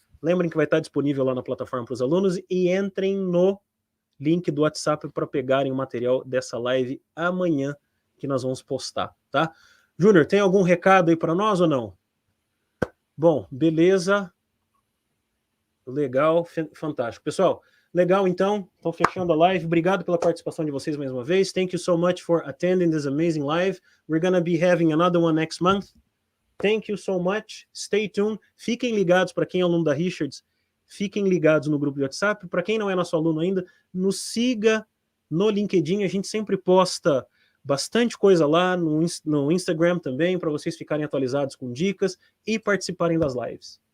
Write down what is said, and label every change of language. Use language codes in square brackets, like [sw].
[pt] Lembrem que vai estar disponível lá na plataforma para os alunos e entrem no link do WhatsApp para pegarem o material dessa live amanhã que nós vamos postar, tá? Júnior, tem algum recado aí para nós ou não? Bom, beleza. Legal, fantástico. Pessoal, legal então. Estou fechando a live. Obrigado pela participação de vocês mais uma vez. [en] Thank you so much for attending this amazing live. We're going to be having another one next month. Thank you so much. Stay tuned. [pt] Fiquem ligados, para quem é aluno da Richards, fiquem ligados no grupo de WhatsApp. Para quem não é nosso aluno ainda, nos siga no LinkedIn. A gente sempre posta bastante coisa lá no Instagram também, para vocês ficarem atualizados com dicas e participarem das lives.